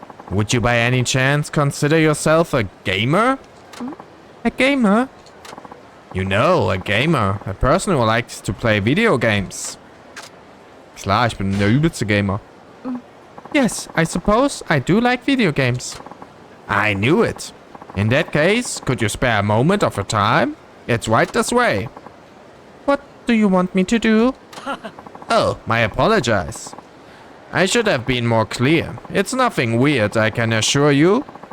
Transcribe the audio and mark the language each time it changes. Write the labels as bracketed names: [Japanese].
[English] Would you by any chance consider yourself a gamer? A gamer? You know, a gamer. A person who likes to play video games. [German] Klar, ich bin der übelste Gamer. [English] Yes, I suppose I do like video games. I knew it. In that case, could you spare a moment of your time? It's right this way. What do you want me to do? Oh, I apologize. I should have been more clear. It's nothing weird, I can assure you.